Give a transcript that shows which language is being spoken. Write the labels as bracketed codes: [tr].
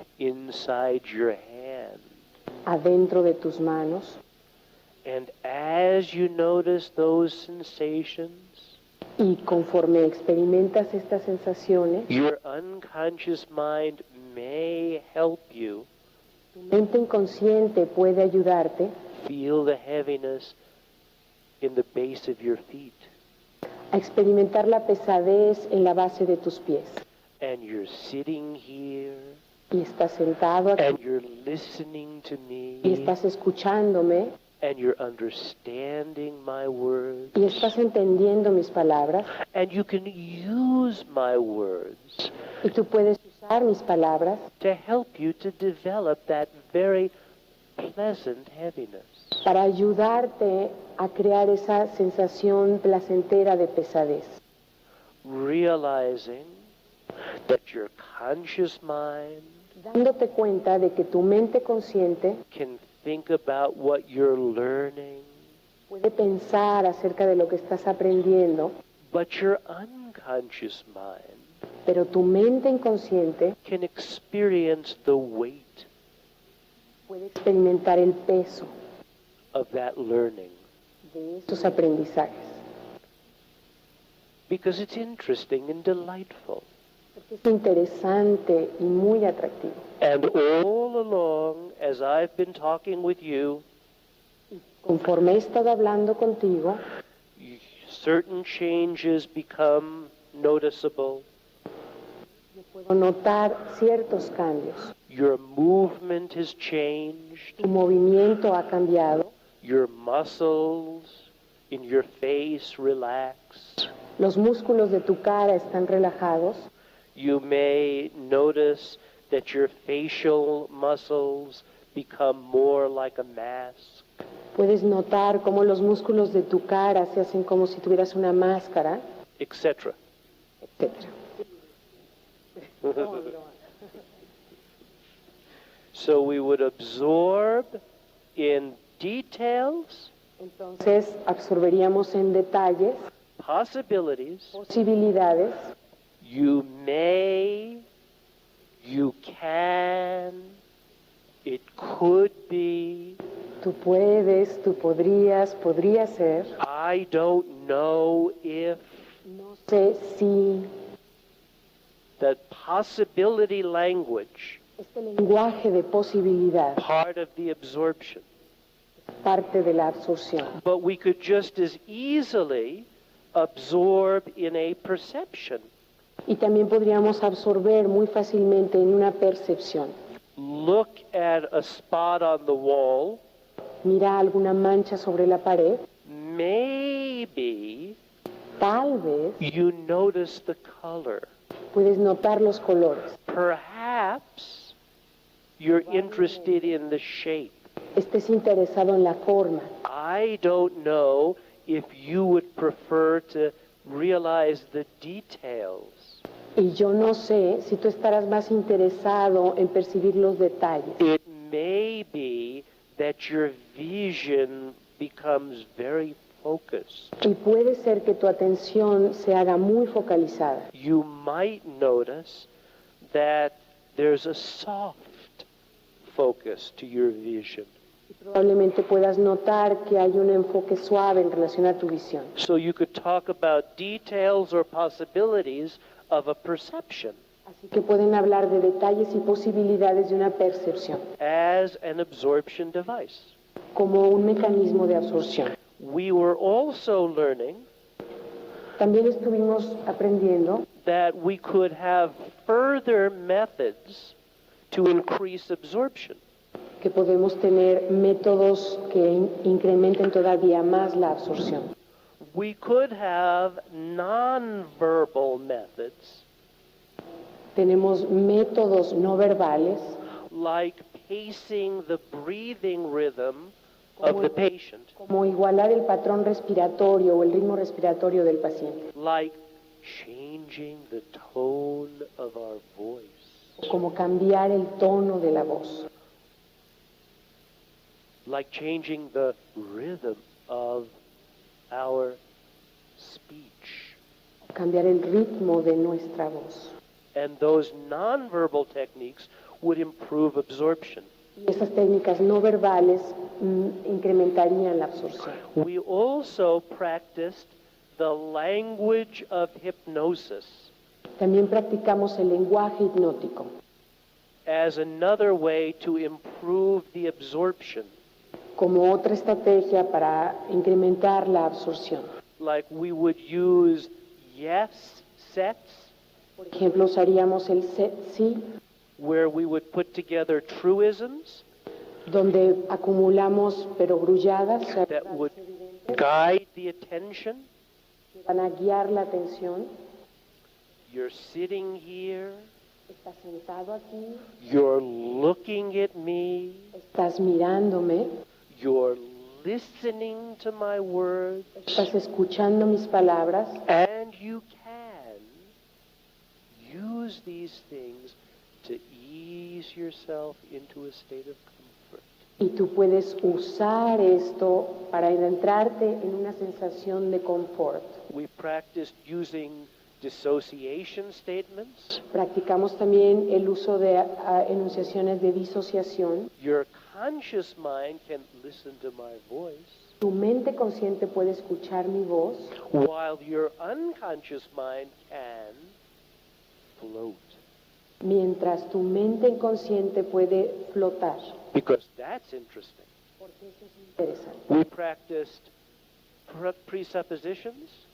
[en] Inside your hand. [es] adentro de tus manos. [en] And as you notice those sensations, [es] Y conforme experimentas estas sensaciones, [en] your unconscious mind may help you [es] tu mente inconsciente puede ayudarte [en] feel the heaviness in the base of your feet. [es] a experimentar la pesadez en la base de tus pies. [en] And you're sitting here [es] Y estás sentado aquí [en] and you're listening to [es] y me estás escuchándome [en] and you're understanding my words. [es] y estás entendiendo mis palabras [en] And you can use my words [es] y tú puedes usar mis palabras [en] to help you to develop that very pleasant heaviness. [es] para ayudarte a crear esa sensación placentera de pesadez. [en] Realizing that your conscious mind [es] Dándote cuenta de que tu mente consciente [en] can think about what you're learning, [es] puede pensar acerca de lo que estás aprendiendo, [en] but your unconscious mind [es] pero tu mente inconsciente [en] can experience the weight [es] puede experimentar el peso [en] of that learning. [es] de estos aprendizajes. [en] Because it's interesting and delightful. [es] Porque Es interesante y muy atractivo. [en] And all along, as I've been talking with you, [es] Conforme he estado hablando contigo, [en] certain changes become noticeable. [es] puedo notar ciertos cambios. [en] Your movement has changed. [es] Tu movimiento ha cambiado. [en] Your muscles in your face relax. [es] Los músculos de tu cara están relajados. [en] You may notice that your facial muscles become more like a mask. [es] Puedes notar cómo los músculos de tu cara se hacen como si tuvieras una máscara, [en] etc. [es] etc. [en] So we would absorb in details, [es] Entonces absorberíamos en detalles [en] possibilities. [es] posibilidades. [en] You may, you can, it could be. [es] Tú puedes, tú podrías, podría ser. [en] I don't know if. [es] No sé si. [en] That possibility language, [es] Este lenguaje de posibilidad, [en] part of the absorption. [es] parte de la absorción. [en] But we could just as easily absorb in a perception. [es] Y también podríamos absorber muy fácilmente en una percepción. [en] Look at a spot on the wall. [es] Mira alguna mancha sobre la pared. [en] Maybe [es] Tal vez [en] you notice the color. [es] puedes notar los colores. [en] Perhaps you're interested in the shape. [es] Estés interesado en la forma. [en] I don't know if you would prefer to realize the details. [es] Y yo no sé si tú estarás más interesado en percibir los detalles. [en] It may be that your vision becomes very focused. [es] Y puede ser que tu atención se haga muy focalizada. [en] You might notice that there's a soft focus to your vision. [es] Y probablemente puedas notar que hay un enfoque suave en relación a tu visión. [en] So you could talk about details or possibilities of a perception [es] Así que pueden hablar de detalles y posibilidades de una percepción, [en] as an absorption device. [es] como un mecanismo de absorción. [en] We were also learning [es] También estuvimos aprendiendo [en] that we could have further methods to increase absorption. [es] que podemos tener métodos que incrementen todavía más la absorción. [en] We could have non-verbal methods [es] Tenemos métodos no verbales, [en] like pacing the breathing rhythm of the patient, [es] como igualar el patrón respiratorio o el ritmo respiratorio del paciente, [en] like changing the tone of our voice, [es] o como cambiar el tono de la voz, [en] like changing the rhythm of our speech. [es] cambiar el ritmo de nuestra voz. [en] And those nonverbal techniques would improve absorption. [es] Y esas técnicas no verbales incrementarían la absorción. [en] We also practiced the language of hypnosis [es] También practicamos el lenguaje hipnótico [en] as another way to improve the absorption. [es] como otra estrategia para incrementar la absorción. [en] Like we would use yes sets [es] Por ejemplo, usaríamos el set sí, [en] where we would put together truisms [es] donde acumulamos perogrulladas o sea, [en] that would guide the attention. [es] que van a guiar la atención. [en] You're sitting here, [es] Estás sentado aquí, [en] you're looking at me, [es] estás mirándome, [en] you're listening to my words, [es] estás escuchando mis palabras [en] and you can use these things to ease yourself into a state of comfort. [es] y tú puedes usar esto para entrarte en una sensación de confort. [en] We practiced using dissociation statements. [es] Practicamos también el uso de enunciaciones de disociación. [en] Your conscious mind can listen to my voice, [es] Tu mente consciente puede escuchar mi voz, [en] while your unconscious mind can float. [es] Mientras tu mente inconsciente puede flotar. [en] Because that's interesting. [es] Porque eso es interesante. [en] We practiced presuppositions.